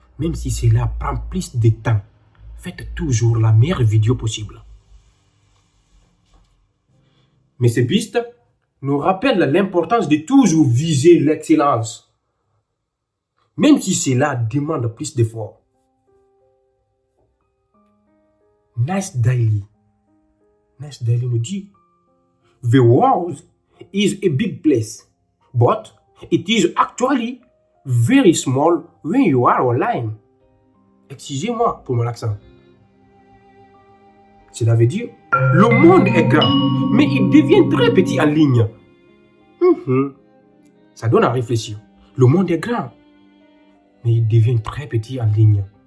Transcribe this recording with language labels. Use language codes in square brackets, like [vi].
[fr] Même si cela prend plus de temps, faites toujours la meilleure vidéo possible. Monsieur Beast nous rappelle l'importance de toujours viser l'excellence, même si cela demande plus d'efforts. Nice Daily nous dit: [en] The world is a big place, but it is actually very small when you are online. [fr] Excusez-moi pour mon accent. Cela veut dire, le monde est grand, mais il devient très petit en ligne. Ça donne à réfléchir. Le monde est grand, mais il devient très petit en ligne.